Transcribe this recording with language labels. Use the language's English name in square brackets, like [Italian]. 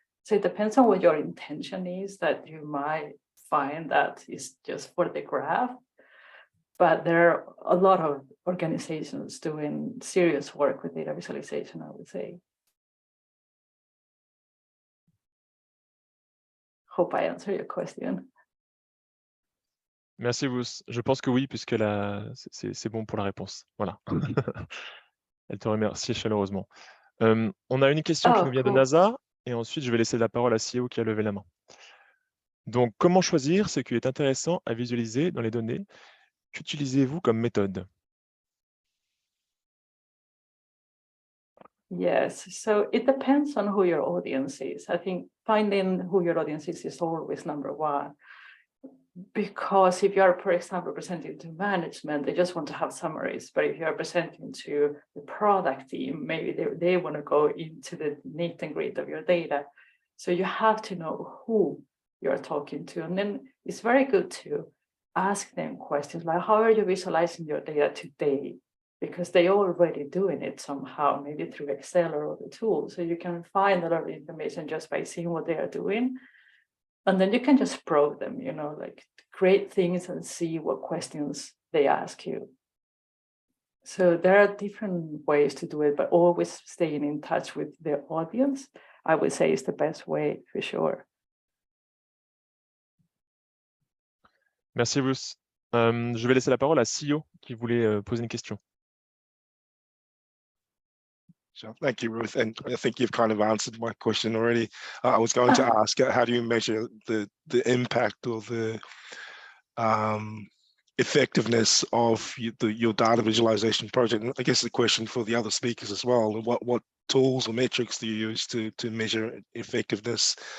[English] So it depends on what your intention is, that you might find that is just for the graph. But there are a lot of organizations doing serious work with data visualization, I would say. Hope I answer your question. [French] Merci, Wous. Je pense que oui, puisque c'est bon pour la réponse. Voilà. Elle te remercie chaleureusement. On a une question qui nous vient de NASA, et ensuite je vais laisser la parole à CEO qui a levé la main. Donc, comment choisir ce qui est intéressant à visualiser dans les données? Qu'utilisez-vous comme méthode? [English] Yes, so it depends on who your audience is. I think finding who your audience is always number one. Because if you are, for example, presenting to management, they just want to have summaries. But if you are presenting to the product team, maybe they want to go into the nitty and gritty of your data. So you have to know who you're talking to. And then it's very good to ask them questions like, how are you visualizing your data today? because they're already doing it somehow, maybe through Excel or other tools. So you can find a lot of information just by seeing what they are doing. And then you can just probe them, you know, like create things and see what questions they ask you. So there are different ways to do it, but always staying in touch with the audience, I would say, is the best way for sure. [French] Merci Bruce. Je vais laisser la parole à Sio qui voulait poser une question. [English] Sure. Thank you, Ruth. And I think you've kind of answered my question already. I was going to ask, how do you measure the impact or the effectiveness of your data visualization project? And I guess the question for the other speakers as well, what tools or metrics do you use to measure effectiveness?